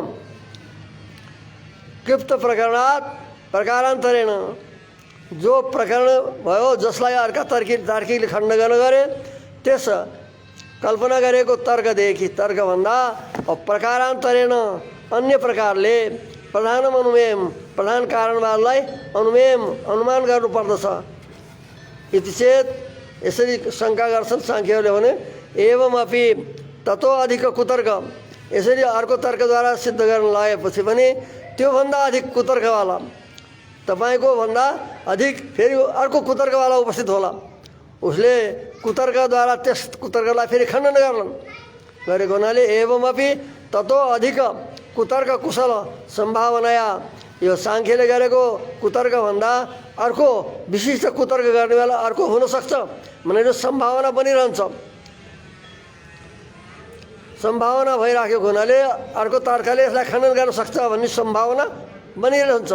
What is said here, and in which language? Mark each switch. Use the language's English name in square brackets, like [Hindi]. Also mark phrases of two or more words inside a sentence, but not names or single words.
[Sanskrit] कृप्त प्रकरणात् प्रकारान्तरेण, [Nepali] जो प्रकरण भयो जसलाई अर्का तार्किकले खण्डन गरे त्यस कल्पना गरेको तर्कदेखि, तर्कभन्दा प्रकारान्तरेण अन्य प्रकारले [Sanskrit] प्रधानम अनुमेयम, [Nepali] प्रधान कारणवादलाई अनुमान गर्नुपर्दछ। [Sanskrit] इति चेत, [Nepali] यसरी शङ्का गर्छन् साङ्ख्यहरूले भने [Sanskrit] एवमपि ततो अधिक कुतर्क, [Nepali] यसरी अर्को तर्कद्वारा सिद्ध गर्न लागेपछि पनि त्योभन्दा अधिक कुतर्कवाला, तपाईँको भन्दा अधिक फेरि अर्को कुतर्कवाला उपस्थित होला, उसले कुतर्कद्वारा त्यस कुतर्कलाई फेरि खण्डन गरेको हुनाले [Sanskrit] एवमपि ततो अधिक कुतर्क कुशल सम्भावनाया, [Nepali] यो साङ्ख्यले गरेको कुतर्कभन्दा अर्को विशिष्ट कुतर्क गर्ने बेला अर्को हुनसक्छ भनेर सम्भावना बनिरहन्छ। सम्भावना भइराखेको हुनाले अर्को तर्कले यसलाई खण्डन गर्न सक्छ भन्ने सम्भावना बनिरहन्छ।